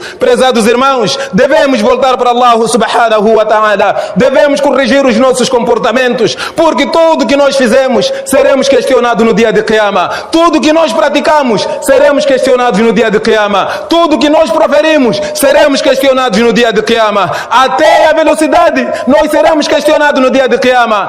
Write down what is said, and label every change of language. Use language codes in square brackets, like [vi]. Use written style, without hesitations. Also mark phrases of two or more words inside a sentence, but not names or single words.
[pt] Prezados irmãos, devemos voltar para Allah [ar] سبحانه وتعالى, [pt] devemos corrigir os nossos comportamentos, porque tudo que nós fizemos seremos questionados no dia de Qiyama. Tudo que nós praticamos seremos questionados no dia de Qiyama. Tudo que nós proferimos seremos questionados no dia de Qiyama. Até a velocidade nós seremos questionados no dia de Qiyama.